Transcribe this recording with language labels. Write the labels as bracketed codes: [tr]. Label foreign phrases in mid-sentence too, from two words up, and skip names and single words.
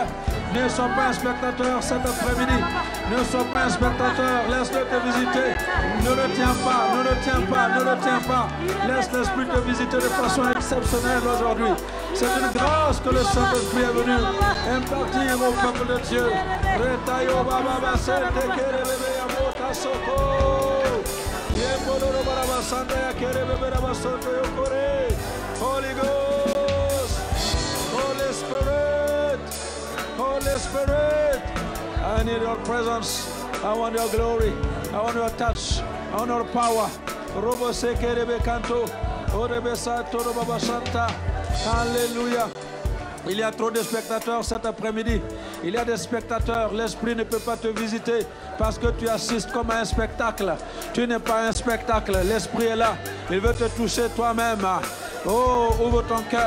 [fr] Ne sois pas un spectateur cet après-midi. Ne sois pas un spectateur. Laisse-le te visiter. Ne le tiens pas, ne le tiens pas, ne le tiens pas. Laisse l'Esprit te visiter de façon exceptionnelle aujourd'hui. C'est une grâce que le Saint-Esprit est venu impartir au peuple de Dieu. [en] Holy Ghost, Holy Spirit, Holy Spirit, I need your presence. I want your glory. I want your touch. I want your power. Robo sekerebe kanto, orebe sato robo basanta. [fr] Alléluia. Il y a trop de spectateurs cet après-midi. Il y a des spectateurs. L'Esprit ne peut pas te visiter parce que tu assistes comme à un spectacle. Tu n'es pas un spectacle. L'Esprit est là. Il veut te toucher toi-même. Oh, ouvre ton cœur.